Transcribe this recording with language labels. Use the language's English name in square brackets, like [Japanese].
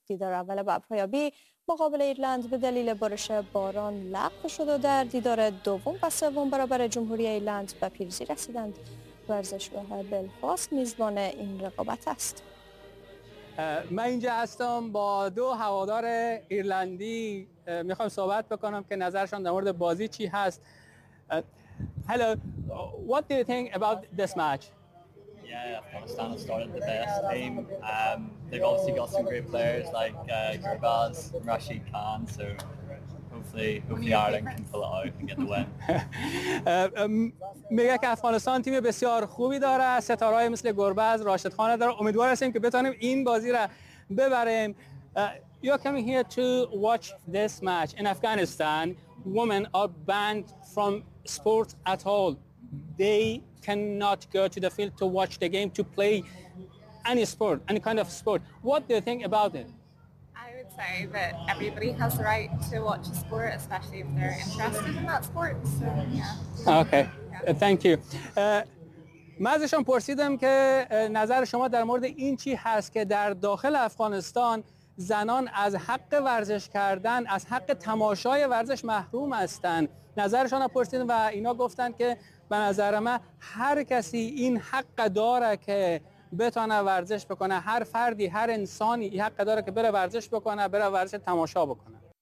[Persian] دیدار اول برپایابی مقابل ایرلند به دلیل بارش باران لغو شد و در دیدار دوم و سوم برابر جمهوری ایرلند به پیروزی رسیدند. ورزشگاه بلفاست میزبان این رقابت است. من اینجا هستم با دو هوادار ایرلندی، میخوام صحبت بکنم که نظرشان در مورد بازی چی هست. [English] Hello, what do you think about this match? Yeah, Afghanistan has started the best team. They've obviously got some great players like Gurbaz, Rashid Khan, so hopefully Ireland can pull it out and get the win. [Persian] میگه که افغانستان تیم بسیار خوبی داره، ستاره‌ای مثل گربز، راشد خان داره. امیدوار هستیم که بتونیم این بازی را ببریم. [English] You are coming here to watch this match. In Afghanistan, women are banned from sports at all. They cannot go to the field to watch the game, to play any sport, any kind of sport. What do you think about it? I would say that everybody has the right to watch a sport, especially if they're interested in that sport. So, yeah. Okay. Thank you. [Persian] من ازشان پرسیدم که نظر شما در مورد این چی هست که در داخل افغانستان زنان از حق ورزش کردن، از حق تماشای ورزش محروم هستند. نظرشان را پرسیدم و اینا گفتند که به نظر من هر کسی این حق داره که بتونه ورزش بکنه، هر فردی، هر انسانی این حق داره که بره ورزش بکنه، بره ورزش تماشا بکنه.